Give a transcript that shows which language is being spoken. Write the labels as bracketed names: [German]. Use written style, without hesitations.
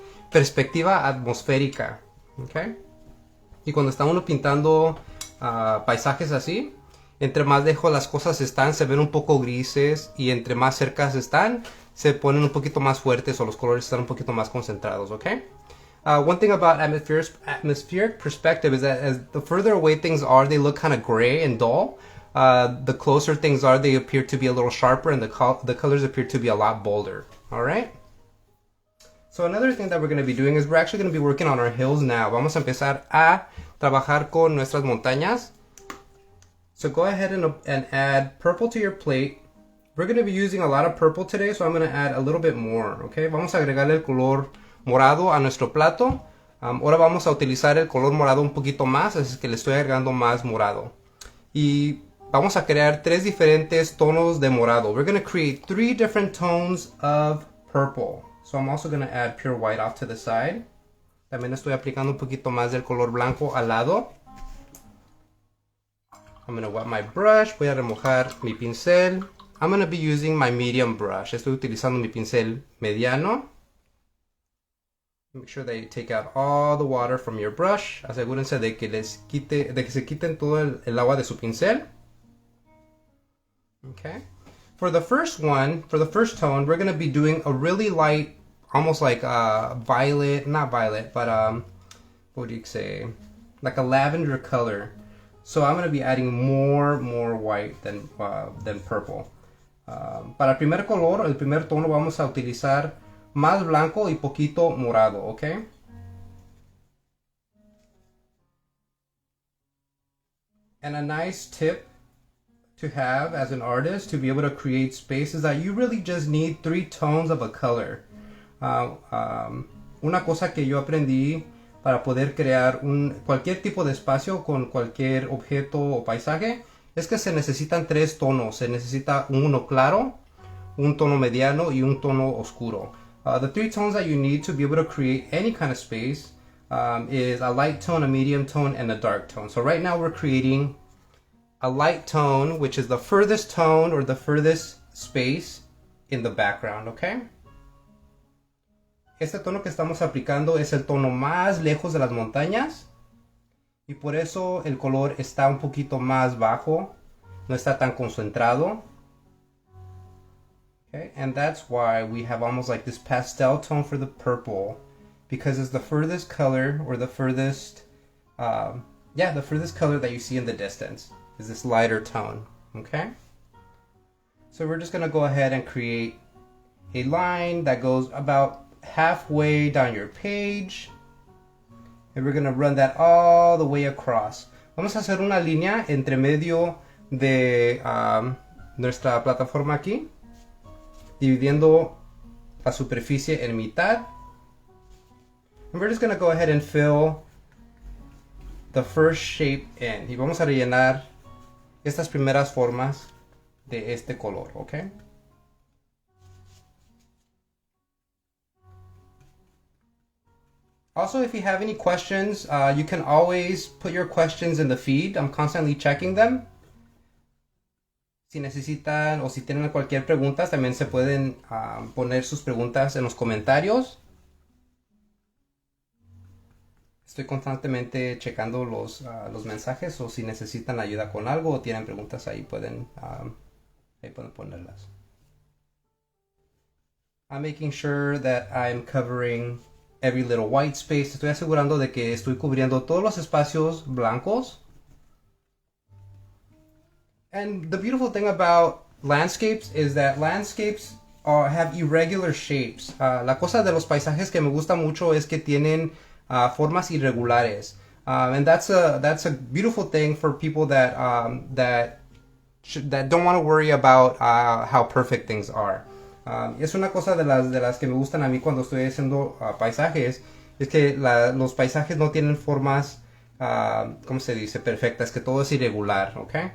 [Spanish] Perspectiva atmosférica, ¿ok? Y cuando está uno pintando paisajes así, entre más lejos las cosas están, se ven un poco grises, y entre más cercas están, se ponen un poquito más fuertes, o los colores están un poquito más concentrados, ¿ok? [English] One thing about atmospheric perspective is that as the further away things are, they look kind of gray and dull. The closer things are, they appear to be a little sharper, and the colors appear to be a lot bolder. All right? So another thing that we're going to be doing is we're actually going to be working on our hills now. [Spanish] Vamos a empezar a trabajar con nuestras montañas. [English] So go ahead and add purple to your plate. We're going to be using a lot of purple today, so I'm going to add a little bit more. [Spanish] Okay? Vamos a agregarle el color morado a nuestro plato. Ahora vamos a utilizar el color morado un poquito más, así que le estoy agregando más morado. Y vamos a crear 3 diferentes tonos de morado. [English] We're going to create 3 different tones of purple. So I'm also going to add pure white off to the side. [Spanish] También estoy aplicando un poquito más del color blanco al lado. [English] I'm going to wet my brush. [Spanish] Voy a remojar mi pincel. [English] I'm going to be using my medium brush. [Spanish] Estoy utilizando mi pincel mediano. [English] Make sure that you take out all the water from your brush. [Spanish] Asegúrense de que se quiten todo el agua de su pincel. [English] Okay. For the first tone, we're going to be doing a really light, almost like violet, not violet, but what do you say? Like a lavender color. So I'm going to be adding more white than purple. [Spanish] Para el primer color, el primer tono, vamos a utilizar más blanco y poquito morado, okay? [English] And a nice tip to have as an artist to be able to create space is that you really just need 3 tones of a color. [Spanish] Una cosa que yo aprendí para poder crear cualquier tipo de espacio con cualquier objeto o paisaje es que se necesitan 3 tonos. Se necesita uno claro, un tono mediano y un tono oscuro. [English] The 3 tones that you need to be able to create any kind of space is a light tone, a medium tone, and a dark tone. So right now we're creating a light tone, which is the furthest tone or the furthest space in the background, okay? [Spanish] Este tono que estamos aplicando es el tono más lejos de las montañas, y por eso el color está un poquito más bajo, no está tan concentrado. [English] Okay, and that's why we have almost like this pastel tone for the purple, because it's the furthest color, or the furthest, the furthest color that you see in the distance is this lighter tone, okay? So we're just gonna go ahead and create a line that goes about halfway down your page, and we're gonna run that all the way across. [Spanish] Vamos a hacer una línea entre medio de nuestra plataforma aquí, dividiendo la superficie en mitad. [English] And we're just going to go ahead and fill the first shape in. [Spanish] Y vamos a rellenar estas primeras formas de este color, ¿ok? [English] Also, if you have any questions, you can always put your questions in the feed. I'm constantly checking them. [Spanish] Si necesitan o si tienen cualquier pregunta, también se pueden poner sus preguntas en los comentarios. Estoy constantemente checando los mensajes, o si necesitan ayuda con algo o tienen preguntas, ahí pueden ponerlas. [English] I'm making sure that I'm covering every little white space. [Spanish] Estoy asegurando de que estoy cubriendo todos los espacios blancos. [English] And the beautiful thing about landscapes is that landscapes have irregular shapes. [Spanish] La cosa de los paisajes que me gusta mucho es que tienen formas irregulares. [English] And that's a beautiful thing for people that don't want to worry about how perfect things are. [Spanish] Es una cosa de las que me gustan a mí cuando estoy haciendo paisajes, es que los paisajes no tienen formas, ¿cómo se dice? Perfectas, que todo es irregular, ¿ok?